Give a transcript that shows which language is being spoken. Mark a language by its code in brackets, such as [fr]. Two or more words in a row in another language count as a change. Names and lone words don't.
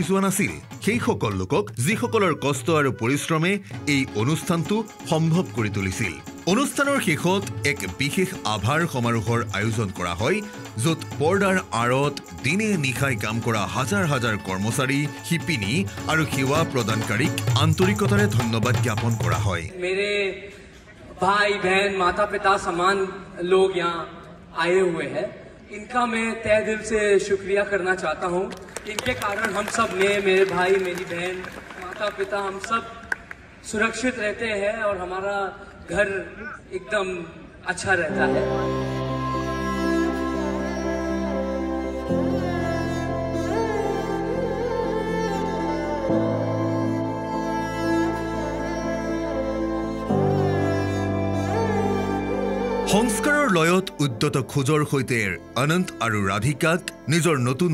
[as] যোৱা নাছিল সেই সকল লোকক যিসকলৰ কষ্ট আৰু পৰিশ্ৰমে এই অনুষ্ঠানটো সম্ভৱ কৰি তুলিছিল অনুষ্ঠানৰ শেষত এক বিশেষ আভাৰ সমাৰোহৰ আয়োজন কৰা হয় য'ত পৰ্দাৰ আঁৰত দিনে নিশাই কাম কৰা হাজাৰ হাজাৰ কৰ্মচাৰী শিপিনী আৰু সেৱা প্ৰদানকাৰীক আন্তৰিকতাৰে ধন্যবাদ জ্ঞাপন কৰা হয় [hi] मेरे भाई बहन माता पिता समान लोग यहाँ आए हुए हैं इनका मैं तहे दिल से शुक्रिया करना चाहता हूँ इनके कारण हम सब मेरे भाई मेरी बहन माता पिता हम सब सुरक्षित रहते हैं और हमारा घर एकदम अच्छा रहता है [as] সংস্কাৰৰ লয়ত উদ্যত খোজৰ সৈতে অনন্ত আৰু ৰাধিকাক নিজৰ নতুন